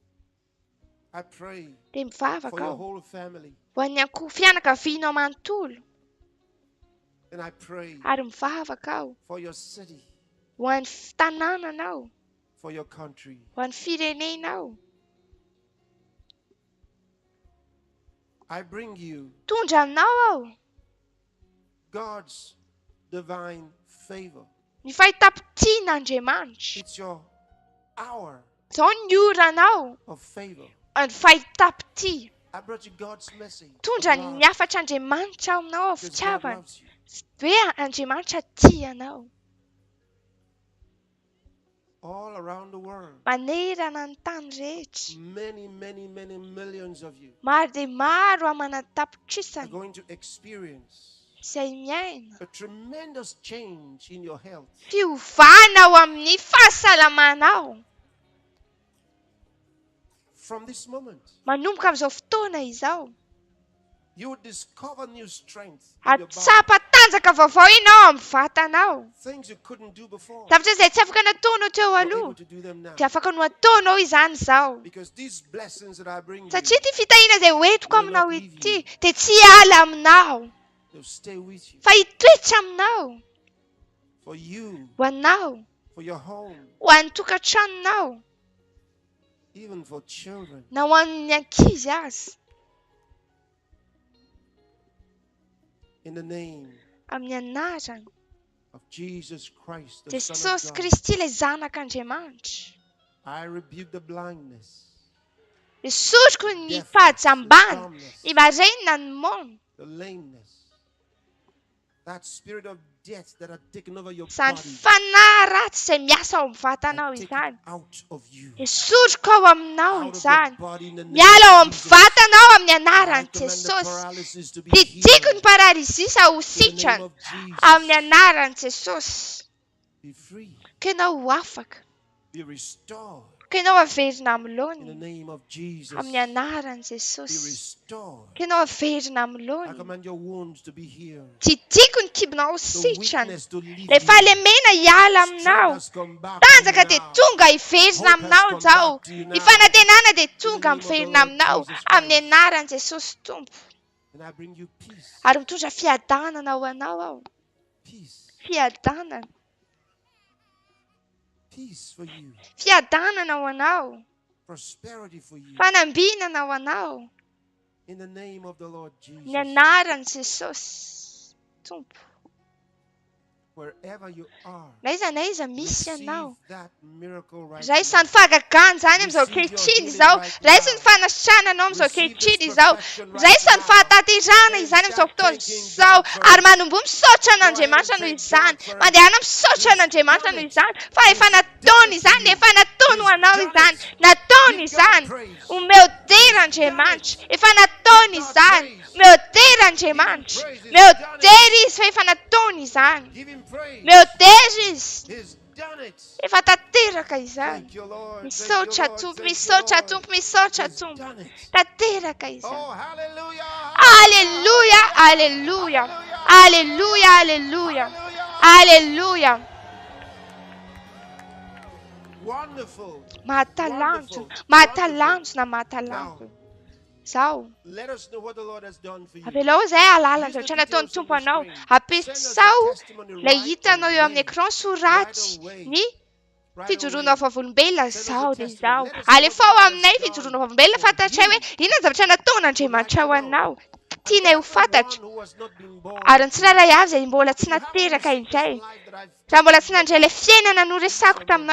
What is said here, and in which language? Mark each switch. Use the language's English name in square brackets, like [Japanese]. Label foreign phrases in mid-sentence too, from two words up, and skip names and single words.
[Malagasy] Dia mivavaka aho ho an'ny fianakavianao manontolo. Ary mivavaka aho ho an'ny tanànanao. Ho an'ny firenenao. Tondra aminao aho [English] God's divine favor. [Malagasy] Ny fahitapitian'Andriamanitra. [English] It's your hour [Malagasy] Izao ny oranao [English] of favor. [Malagasy] ny fahitapiti. [English] I brought you God's message. [Malagasy] Tondra ny afatr'Andriamanitra aminao ao fitiavana. Hoe Andriamanitra tia anao. [English] All around the world. [Malagasy] Manerana ny tany rehetra. [English] Many millions of you [Malagasy] maro dia maro amanatapitrisana. [English] are going to experience [Malagasy] izay miaina [English] a tremendous change in your health. [Malagasy] Fiovana ao amin'ny fahasalamanao. [English] From this moment, [Malagasy] manomboka amin'izao fotoana izao. [English] you will discover new strength in your body. [Malagasy] Atsapa tanjaka vaovao ianao amin'ny vatanao. [English] Things you couldn't do before. [Malagasy] Zavatra izay tsy afaka nataonao teo aloha dia afaka no ataonao izany izao. [English] Because these blessings that I bring you, [Malagasy] satria ity fitahiana izay hoentiko aminao ity dia tsy hiala aminao. [English] they'll stay with you. [Malagasy] Fa hitoetra aminao. [English] For you, [Malagasy] ho anao. [English] for your home, [Malagasy] ho an'ny tokantranonao. [English] even for children. [Malagasy] Na ho an'ny ankizy azy. [English] In the name [Malagasy] amin'ny anarany [English] of Jesus Christ, the Son [Malagasy] Jesosy [English] of God, [Malagasy] Kristy ilay zanak'Andriamanitra. [English] I rebuke the blindness, [Malagasy] Esoriko ny fahajambana, ny marenina ny mono. [English] the lameness, that spirit of death that had taken over your [Malagasy] Izany [English] body. [Malagasy] fanahy ratsy izay miasa ao amin'ny vatanao izany. Esoriko ao aminao izany. Miala ao amin'ny vatanao amin'ny anaran'i Jesosy. Didiko ny paralizisa ho sitrana amin'ny anaran'i Jesosy. [English] Be free, [Malagasy] Ka ianao ho afaka. [English] be restored. [Malagasy] Ka ianao averina [English] In the [Malagasy] amilony [English] name of Jesus, [Malagasy] amin'ny anaran'i [English] be [Malagasy] Jesosy. [English] restored. [Malagasy] Ka ianao averina [English] I [Malagasy] amilony. [English] command your wounds to be healed. [Malagasy] Didiko ny kibonao ho [English] The [Malagasy] sitrana. [English] weakness to leave [Malagasy] Ilay [English] you. [Malagasy] fahalemena hiala aminao. [English] Strength has come back [Malagasy] Tanjaka [English] to [Malagasy] dia [English] you now. [Malagasy] tonga hiverina [English] Hope has [Malagasy] aminao [English] come [Malagasy] izao. [English] back to you [Malagasy] Ny [English] now. [Malagasy] fanantenana dia tonga [English] In the name of the [Malagasy] miverina [English] Lord [Malagasy] aminao [English] Jesus [Malagasy] amin'ny [English] Christ. [Malagasy] anaran'i Jesosy Tompo. [English] And I bring you peace. [Malagasy] Ary mitondra fiadanana ho anao aho. [English] Peace. [Malagasy] Fiadanana. [English] Peace for you. [Malagasy] Fiadanana ho anao. [English] Prosperity for you. [Malagasy] Fanambinana ho anao. [English] In the name of the Lord Jesus. [Malagasy] Ny anaran'i Jesosy Tompo. [English] Wherever you are, [Malagasy] Na aiza misy [English] receive [Malagasy] anao. [English] that miracle right [Malagasy] Raisy now. ny fahagagana izany amin'izao ankehitriny izao. Raisy ny fanasitrananao amin'izao ankehitriny izao. Raisy ny fahataterana izany amin'izao fotoana izao. Ary manomboa misaotra an'Andriamanitra noho izany. Mandehana misaotra an'Andriamanitra noho izany. Fa efa nataony izany, efa nataony ho anao izany. Nataony izany. Omeodera Andriamanitra. Efa nataony izany. Meodera Andriamanitra. Meodera izy fa efa nataony izany. [English] Give him praise. [Malagasy] Meodera izy. [English] He's done it. [Malagasy] Efa tanteraka izany. [English] Thank you, Lord. [Malagasy] Misaotra [English] Thank you, Lord. [Malagasy] Tompo, [English] Thank you, [Malagasy] misaotra [English] Lord. [Malagasy] Tompo, misaotra [English] He's [Malagasy] Tompo. [English] done it. [Malagasy] Tanteraka izany. [English] Oh, hallelujah. [Malagasy] Alleluia, alleluia. Alleluia, alleluia. Alleluia. [English] Wonderful. [Malagasy] Mahatalanjona, mahatalanjona, mahatalanjona. Zao. [English] Let us know what the Lord has done for you. [Malagasy] Avelao izay alalana izay ohatrany nataon'ny Tompo anao. Ampiasao ilay hitanao eo amin'ny écran soraty ny fijoroanao vavolombelona zao dia zao. Alefao aminay fijoroanao vavolombelona fantatray hoe inona ny zavatra nataon'Andriamanitra ho anao. tiana ho fantatra ary ny tsirairay avy izay mbola tsy nateraka indray raha mbola tsy nandray ilay fiainana noresako taminao